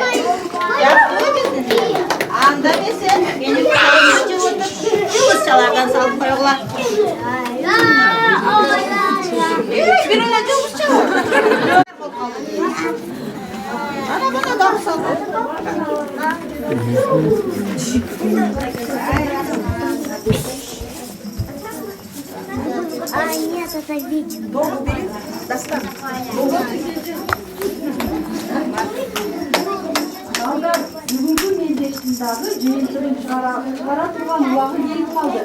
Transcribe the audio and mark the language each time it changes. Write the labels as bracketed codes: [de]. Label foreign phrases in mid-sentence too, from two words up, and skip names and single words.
[ky] Жактыбы биздин. Анда десе, мени жылып отуруп, жылышчалардан салып койгула. Бир эле жылышча. Ана дагы салып. [ru] А нет, это Витя. [ky] Достан. Балдар, бүгүнкү мелдештин дагы жыйынтыгын чыгара турган убагы келип калды.